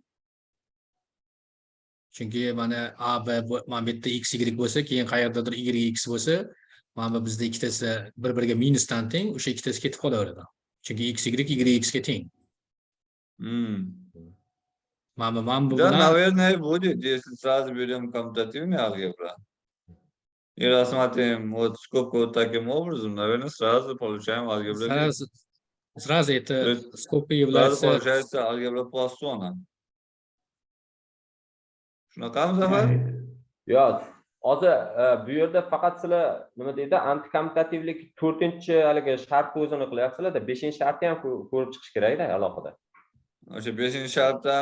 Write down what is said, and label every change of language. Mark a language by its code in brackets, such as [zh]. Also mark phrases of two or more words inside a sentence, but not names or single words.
[uz] Chunki mana a b mana bu yerda x y bo'lsa, keyin qayerdadir y x bo'lsa, mana bu bizda ikkitasi bir-biriga minusdan teng, o'sha ikkitasi ketib qolaveradi. Chunki x y x ga teng. Mana bu [ru] Да, [uz] bilan [ru] наверное, будет, если сразу берем коммутативный алгебра и рассматриваем вот скобку вот таким образом, наверное, сразу получаем алгебра. Сразу это скобка Сразу является... получается алгебра Poisson'a. Shunaqami, Zafar? [uz] Yo'q. Hozir bu yerda faqat sizlar nima deydi, antikommutativlik 4-chi haligi shartni o'zini qilyapsizlar-da, 5-chi shartni ham ko'rib chiqish kerak-da alohida. O'sha 5-chi shart ham